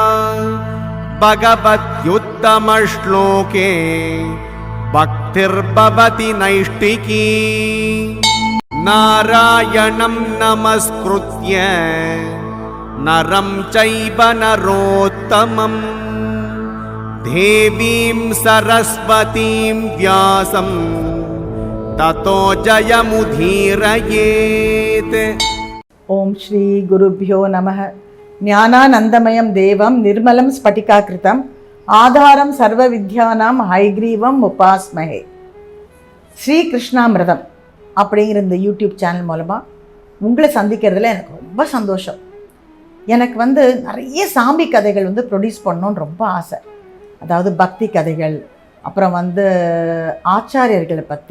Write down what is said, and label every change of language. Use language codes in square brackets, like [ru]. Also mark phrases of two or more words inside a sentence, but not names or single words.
[sa] भगवत्युत्तमश्लोके भक्तिर्भवति नैष्टिकी नारायणं नमस्कृत्य नरं चैव नरोत्तमं देवीं सरस्वतीं व्यासं ततो जयमुदीरयेत्। ओम श्री गुरुभ्यो नमः। ज्ञानानंदमयं देवं निर्मलं स्फटिकाकृतं आधारं सर्वविद्यानां हयग्रीवं उपास्महे। [ta] ஸ்ரீ கிருஷ்ணாமிர்தம் அப்படிங்கிற இந்த யூடியூப் சேனல் மூலமாக உங்களை சந்திக்கிறதுல எனக்கு ரொம்ப சந்தோஷம். எனக்கு நிறைய சாமி கதைகள் ப்ரொடியூஸ் பண்ணணுன்னு ரொம்ப ஆசை. அதாவது பக்தி கதைகள், அப்புறம் ஆச்சாரியர்களை பற்றி.